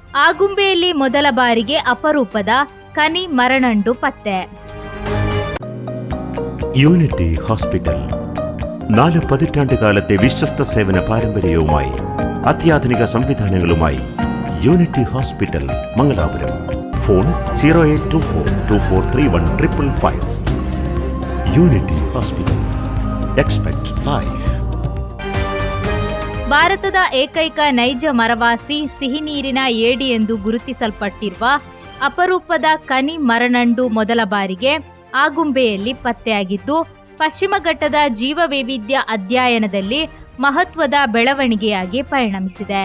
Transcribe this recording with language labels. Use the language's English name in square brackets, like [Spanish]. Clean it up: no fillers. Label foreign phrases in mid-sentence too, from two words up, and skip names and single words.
[Kannada] ಆಗುಂಬೆಯಲ್ಲಿ ಮೊದಲ ಬಾರಿಗೆ ಅಪರೂಪದ ಕನಿ ಮರನಂಡು ಪತ್ತೆ. [Malayalam] യൂണിറ്റി ഹോസ്പിറ്റൽ 4 പതിറ്റാണ്ടുകാലത്തെ വിശ്വസ്ത സേവന പാരമ്പര്യവുമായി അത്യാധുനിക സംവിധാനങ്ങളുമായി യൂണിറ്റി ഹോസ്പിറ്റൽ മംഗലാപുരം. ഫോൺ 0824243155. [English] Unity Hospital. Expect life. [Kannada] ಭಾರತದ ಏಕೈಕ ನೈಜ ಮರವಾಸಿ ಸಿಹಿನೀರಿನ ಏಡಿ ಎಂದು ಗುರುತಿಸಲ್ಪಟ್ಟಿರುವ ಅಪರೂಪದ ಕನಿ ಮರನಂಡು ಮೊದಲ ಬಾರಿಗೆ ಆಗುಂಬೆಯಲ್ಲಿ ಪತ್ತೆಯಾಗಿದ್ದು, ಪಶ್ಚಿಮ ಘಟ್ಟದ ಜೀವವೈವಿಧ್ಯ ಅಧ್ಯಯನದಲ್ಲಿ ಮಹತ್ವದ ಬೆಳವಣಿಗೆಯಾಗಿ ಪರಿಣಮಿಸಿದೆ.